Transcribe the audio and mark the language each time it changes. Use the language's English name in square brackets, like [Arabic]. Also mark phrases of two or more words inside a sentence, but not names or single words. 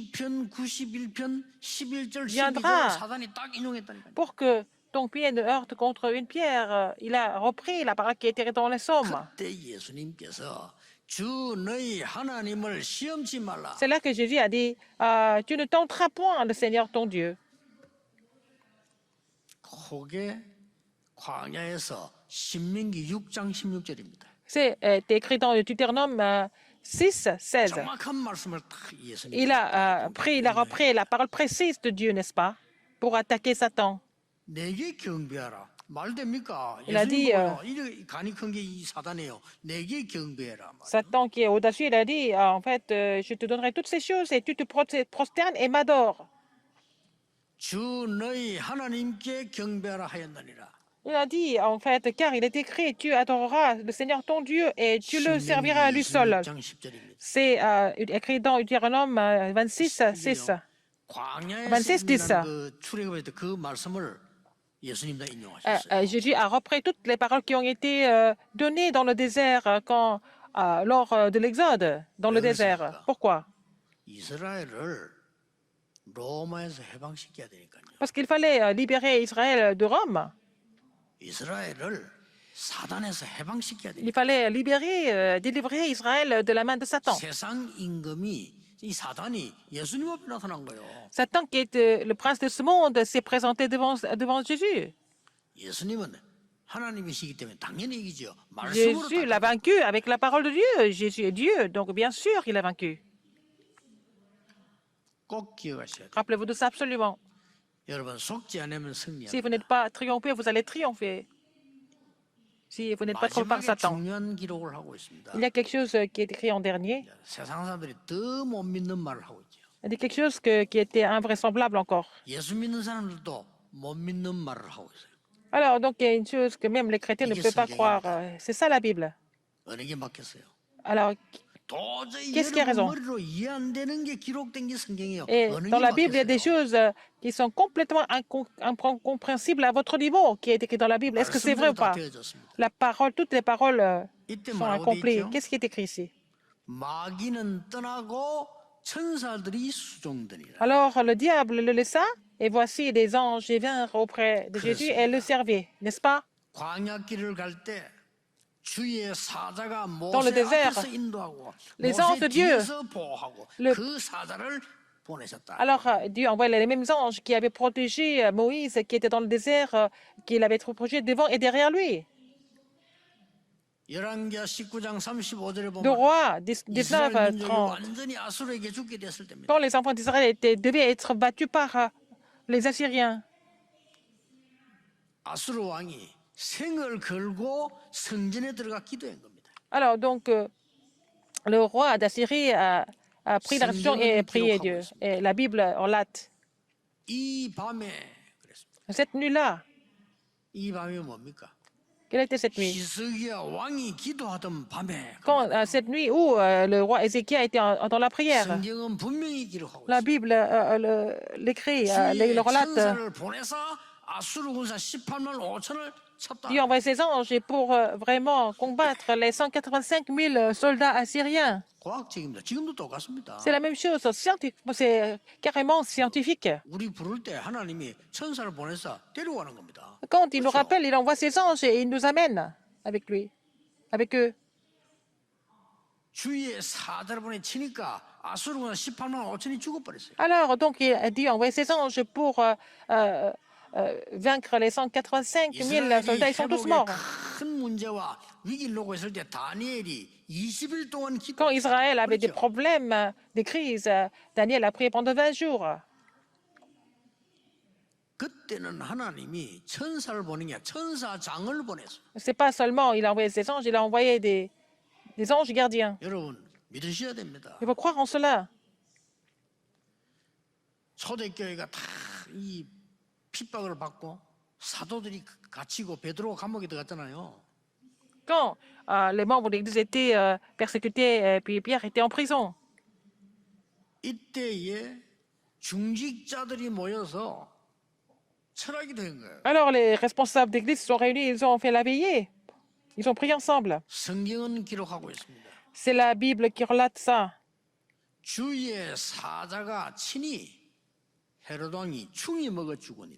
[Korean] 시편 91편 11절 [French] viendra. [Korean] 12절 사단이 딱 인용했다니까요. [French] Pour que ton pied ne heurte contre une pierre, il a repris la parole qui est écrite dans les psaumes. [Korean] 그때 예수님께서 주 너희 하나님을 시험치 말라. [French] C'est là que Jésus a dit tu ne tenteras point le Seigneur ton Dieu. [Korean] 그게 광야에서 신명기 6장 16절입니다. [French] C'est écrit dans le Deutéronome 6:16. [Korean] 정확한 말씀을 딱 예수님. [French] Il a repris la parole précise de Dieu, n'est-ce pas, pour attaquer Satan. [Korean] 내게 경배하라. 말 됩니까? [French] Il a dit, [Korean] 이렇게 간이 큰 게 이 사단이에요. 내게 경배해라. [French] Satan qui est audacieux, il a dit, en fait, je te donnerai toutes ces choses et tu te prosternes et m'adores. [Korean] 주 너희 하나님께 경배하라 하였느니라. [French] Il a dit, en fait, car il est écrit, tu adoreras le Seigneur ton Dieu et tu le serviras à lui seul. [Korean] 26장 10절입니다. [French] C'est écrit dans Deutéronome 26, 6. [Korean] 광야에서 [French] 26 dit ça. [Korean] 있는 그 출애굽의 그 말씀을 예수님도 인용하셨어요. [French] Jésus a repris toutes les paroles qui ont été données dans le désert lors de l'Exode, dans le [Korean] 왜 [French] désert. [Korean] 그랬습니까? [French] Pourquoi? [Korean] 이스라엘을 로마에서 해방시켜야 되니까요. [French] Parce qu'il fallait libérer Israël de Rome. [Korean] 이스라엘을 사단에서 해방시켜야 [French] Il [Korean] 되니까. [French] fallait délivrer Israël de la main de Satan. [Korean] 세상 임금이 이 사단이 예수님 앞에 나타난 거예요. [French] Satan, qui est le prince de ce monde, s'est présenté devant Jésus. [Korean] 예수님은 하나님이시기 때문에 당연히 이기죠. 말씀으로 [French] Jésus l'a vaincu avec la parole de Dieu. Jésus est Dieu, donc bien sûr il a vaincu. [Korean] 꼭 기억하셔야 돼요. [French] Rappelez-vous de ça absolument. [Korean] 여러분 속지 않으면 [French] Si [Korean] 승리합니다. [French] vous n'êtes pas triomphé, vous allez triompher. Si vous n'êtes pas trompé par [Korean] 마지막에 [French] Satan. [Korean] 중요한 기록을 하고 있습니다. [French] Il y a quelque chose qui est écrit en dernier. [Korean] 세상 사람들이 더 못 믿는 말을 하고 있죠. [French] Il y a quelque chose qui était invraisemblable encore. [Korean] 예수 믿는 사람들도 못 믿는 말을 하고 있어요. [French] Alors, donc, il y a une chose que même les chrétiens ne peuvent pas croire. C'est ça la Bible. [Korean] 어느 게 맞겠어요? [French] Alors, [Korean] 도저히 [French] Qu'est-ce qui a [Korean] 여러분 [French] raison? [Korean] 머리로 이해 안 되는 게 기록된 게 성경이에요. [French] et [Korean] 어느 [French] dans [Korean] 게 [French] la Bible, il y a des [Korean] 맞겠어요? [French] choses qui sont complètement incompréhensibles à votre niveau, qui est écrit dans la Bible. Est-ce que c'est vrai ou [Korean] 말씀대로 다 [French] pas? [Korean] 되어졌습니다. [French] La parole, toutes les paroles [Korean] 이때 [French] sont [Korean] 뭐라고 돼 [French] accomplies. [Korean] 있죠? [French] Qu'est-ce qui est écrit ici? [Korean] 마귀는 떠나고 천사들이 수종되니라. [French] Alors, le diable le laissa, et voici des anges vinrent auprès de Jésus et le servaient, n'est-ce pas? [Korean] 광야길을 갈 때 주의 사자가 [French] Dans le [Korean] 모세 [French] désert, [Korean] 앞에서 인도하고 [French] les anges [Korean] 모세 [French] de Dieu, [Korean] 뒤에서 보호하고 [French] le- [Korean] 그 사자를 보내셨다. [French] Alors, Dieu envoie les mêmes anges qui avaient protégé Moïse, qui était dans le désert, qu'il avait protégé devant et derrière lui. [Korean] 열왕기하 19장 35절에 [French] De [Korean] 보면 [French] Rois 19, [Korean] 이스라엘 민족이 [French] 30. [Korean] 완전히 아수르에게 죽게 됐을 때입니다. [French] Quand les enfants d'Israël devaient être battus par les Assyriens, 아수르 왕이 생을 걸고 성전에 들어가 기도한 겁니다. alors donc le roi d'Assyrie a pris la réception et prié Dieu. Et la Bible relate. [Korean] 이 밤에 그랬습니다. [French] Cette nuit-là, [Korean] 이 밤이 뭡니까? [French] quelle était cette nuit? [Korean] 히스기야 왕이 기도하던 밤에 [French] Quand cette nuit où le roi Ézéchiel était dans la prière, [Korean] 성경은 분명히 기록하고 [French] la [Korean] 있습니다. [French] Bible l'écrit, [Korean] 주의 [French] le relate. [Korean] 천사를 보내서 아수르 군사 18만 5천을 쳤다. [French] Dieu envoie ses anges pour vraiment combattre les 185 000 soldats assyriens. [Korean] 과학적입니다. 지금도 똑같습니다. [French] C'est la même chose, c'est carrément scientifique. [Korean] 우리 부를 때 하나님이 천사를 보내서 데려가는 겁니다. [French] Quand il nous [Korean] 그렇죠? [French] rappelle, il envoie ses anges et il nous amène avec lui, avec eux. [Korean] 주의 사자를 보내 치니까 아수르 군사 18만 5천이 죽어버렸어요. [French] Alors, donc, Dieu envoie ses anges pour vaincre les 185 000 soldats. Ils sont tous [Korean] 회복의 [French] morts. [Korean] 큰 문제와 위기를 놓고 있을 때 다니엘이 20일 동안 [French] Quand Israël avait des [Korean] 그렇죠? [French] problèmes, des crises, Daniel a prié pendant 20 jours. [Korean] 그때는 하나님이 천사를 보낸 게 아니라 천사장을 보냈어요. [French] C'est pas seulement il a envoyé ses anges, il a envoyé des anges gardiens. [Korean] 여러분 믿으셔야 됩니다. [French] Il faut croire en cela. [Korean] 초대교회가 다 이 핍박을 받고 사도들이 갇히고 베드로가 감옥에 들어갔잖아요. [French] Quand les membres de l'Église étaient persécutés, puis Pierre était en prison. [Korean] 이때에 중직자들이 모여서 철학이 된 거예요. [French] Alors les responsables d'église se sont réunis, ils ont fait la veillée. Ils ont prié ensemble. [Korean] 성경은 기록하고 있습니다. [French] C'est la Bible qui relate ça. [Korean] 주의 사자가 친히 헤롯 왕이 충이 먹어 죽으니라.